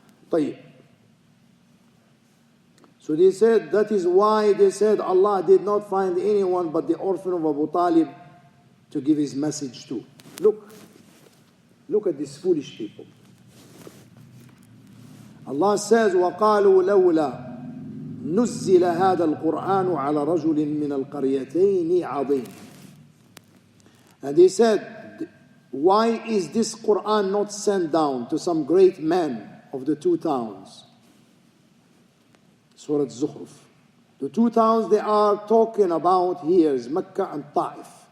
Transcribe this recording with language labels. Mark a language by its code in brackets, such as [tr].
[ar] طيب. [en] So they said, that is why they said Allah did not find anyone but the orphan of Abu Talib to give his message to. Look at these foolish people. Allah says, [ar] وَقَالُوا لَوْلَا نُزِّلَ هَذَا الْقُرْآنُ عَلَى رَجُلٍ مِّنَ الْقَرْيَتَيْنِ عَظِيمٍ. [en] And they said, why is this Qur'an not sent down to some great man of the two towns? Surah Zukhruf. The two towns they are talking about here is Mecca and Ta'if.